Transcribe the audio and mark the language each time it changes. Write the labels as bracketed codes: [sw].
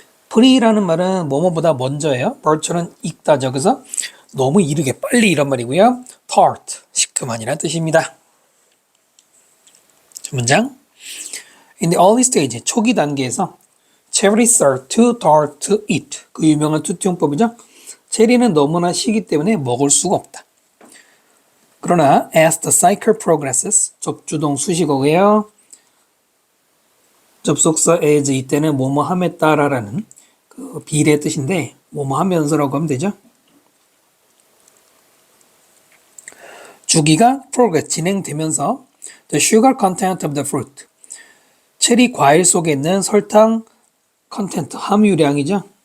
[ko] pre라는 말은 뭐뭐보다 먼저예요. 벌처는 익다죠. 그래서 너무 이르게 빨리 이런 말이고요. tart, 시큼한이라는 뜻입니다. [en] 첫 문장. In the early stage, [ko] 초기 단계에서 [en] Cherries are too tart to eat. [ko] 그 유명한 투투용법이죠. 체리는 너무나 시기 때문에 먹을 수가 없다. [en] 그러나 as the cycle progresses, [ko] 접주동 수식어고요. 접속사 as 이때는 뭐뭐 함에 따라라는 그 비례 뜻인데 뭐뭐 하면서라고 하면 되죠. 주기가 progress 진행되면서 [en] the sugar content of the fruit [ko] 체리 과일 속에 있는 설탕 컨텐트 함유량이죠.